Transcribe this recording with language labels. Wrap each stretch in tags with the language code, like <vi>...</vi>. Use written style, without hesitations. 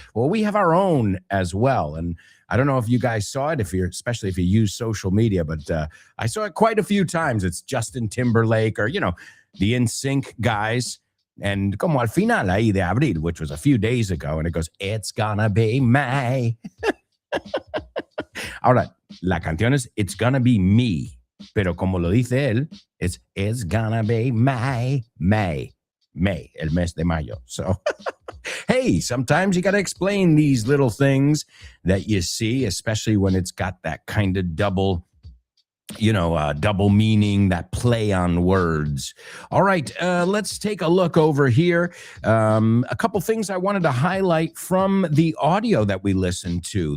<en>Well, we have our own as well. And I don't know if you guys saw it, especially if you use social media, but I saw it quite a few times. It's Justin Timberlake or, the NSYNC guys. And</en> <es>como al final ahí de abril,</es> <en>which was a few days ago, and it goes, it's gonna be May.</en> <es>Ahora, la canción es It's Gonna Be Me. Pero como lo dice él,</es> <en>it's gonna be May,</en> <es>el mes de mayo.</es> <en>So, hey, sometimes you got to explain these little things that you see, especially when it's got that kind of double meaning, that play on words. All right, let's take a look over here. A couple things I wanted to highlight from the audio that we listened to.</en>